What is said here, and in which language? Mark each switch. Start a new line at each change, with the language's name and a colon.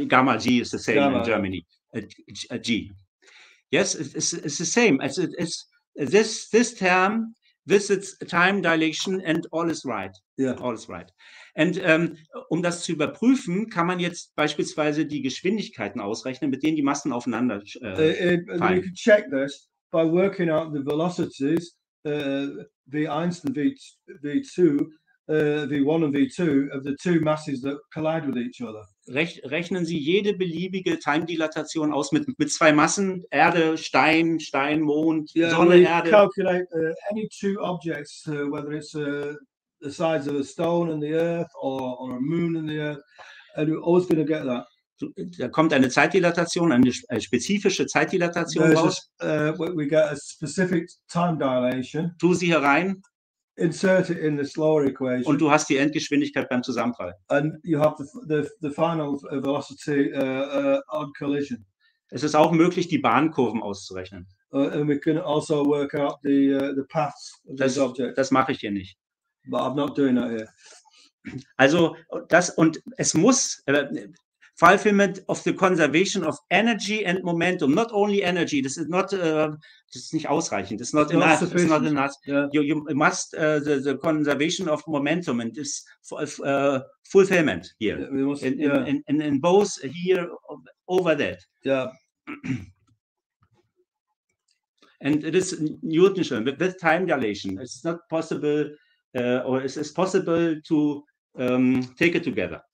English: Gamma G is the same in Germany. A G. Yes, it's the same. It's this term, this is time dilation and all is right. Yeah. All is right.
German: Und das zu überprüfen, kann man jetzt beispielsweise die Geschwindigkeiten ausrechnen, mit denen die Massen aufeinander fallen.
English: We can check this by working out the velocities V1 and V2, V1 and V2 of the 2 masses that collide with each other.
German: Rechnen Sie jede beliebige Time-Dilatation aus mit 2 Massen, Erde, Stein, Mond, Sonne, Erde.
English: Calculate any 2 objects, whether it's the size of a stone in the Earth or a moon in the Earth, and we're always going to get that.
German: Da kommt eine Zeitdilatation, eine spezifische Zeitdilatation raus.
English: We get a specific time dilation.
German: Tu sie herein.
English: Insert it in the slower equation.
German: Und du hast die Endgeschwindigkeit beim Zusammenprall.
English: And you have the final velocity on collision.
German: Es ist auch möglich, die Bahnkurven auszurechnen.
English: And we can also work out the paths of these objects.
German: Das mache ich hier nicht.
English: But I'm not doing that here.
German: Also das, und es muss
English: fulfillment of the conservation of energy and momentum, not only energy. This is not
German: das ist nicht ausreichend.
English: It's not enough. It's not enough. Yeah. You must the conservation of momentum and this fulfillment here. Yeah, must, in both here over that. Yeah. And it is Newton's with time dilation. It's not possible, or it's possible to take it together.